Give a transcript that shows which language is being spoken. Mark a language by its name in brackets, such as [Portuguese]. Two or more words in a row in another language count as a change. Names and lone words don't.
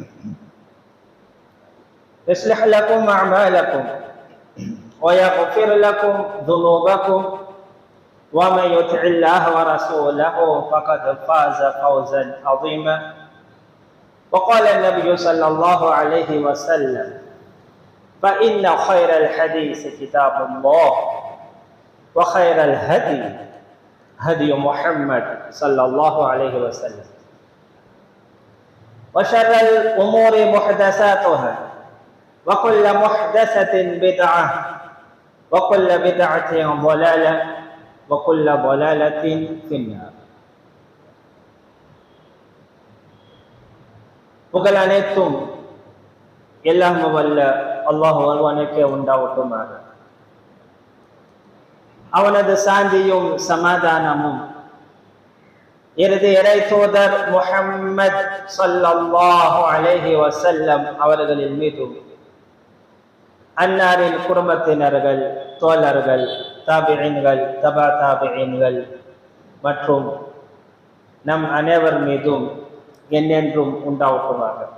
[Arabic] يصلح لكم أعمالكم ويغفر لكم ذنوبكم ومن يطع الله ورسوله فقد فاز فوزا عظيما وقال النبي صلى الله عليه وسلم فإن خير الحديث كتاب الله وخير الهدي هدي محمد صلى الله عليه وسلم وشر الأمور محدثاتها وكل محدثة بدعة وكل بدعة ضلالة وكل ضلالة في النار. [Tamil] புகழ் அனைத்தும் எல்லாம் வல்ல அல்லாஹ் ஒருவனுக்கே உண்டாவட்டுமாக. அவனது சாந்தியும் சமாதானமும் இறுதி இறை தூதர் முஹம்மத் [Arabic] صلى الله عليه وسلم [Tamil] அவர்களின் மீதும் அன்னாரின் குடும்பத்தினர்கள், தோழர்கள், தாபிஈன்கள், தபா தாபிஈன்கள் மற்றும் நம் அனைவர் மீதும் என்னென்றும் உண்டாவட்டுமாக.